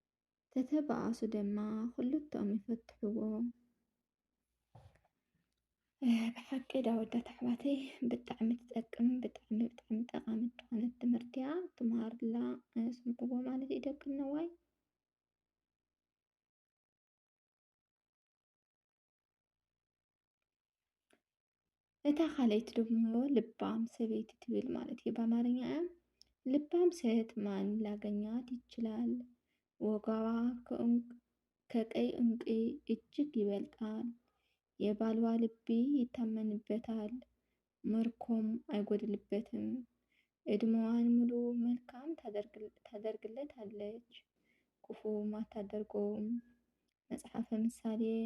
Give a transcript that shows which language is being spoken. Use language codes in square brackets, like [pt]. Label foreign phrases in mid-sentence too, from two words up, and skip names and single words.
[ti] ተተባእሱ ድማ ክልቶም ይፈትሕዎ። ብሓቂ ዳ ኣወዳት ኣሕዋተይ ብጣዕሚ ትጠቅም ብጣዕሚ ጠቓሚት ዝኾነት ትምህርቲ እያ ትመሃሩላ ስንብዎ ማለት እዩ ደቂ ነዋይ እታ ካልአይቲ ደግሞ ልባም ሰበይቲ ትብል ማለት እዩ በአማርኛ [am] ልባም ሴት ማን ላገኛት ይችላል? ወጋዋ ከቀይ እንቁ እጅግ ይበልጣል። የባልዋ ልቢ ይታመንበታል፣ ምርኮም አይጎድልበትም። እድሜዋን ሙሉ መልካም ታደርግለታለች፣ ክፉም አታደርገውም። መጽሐፈ ምሳሌ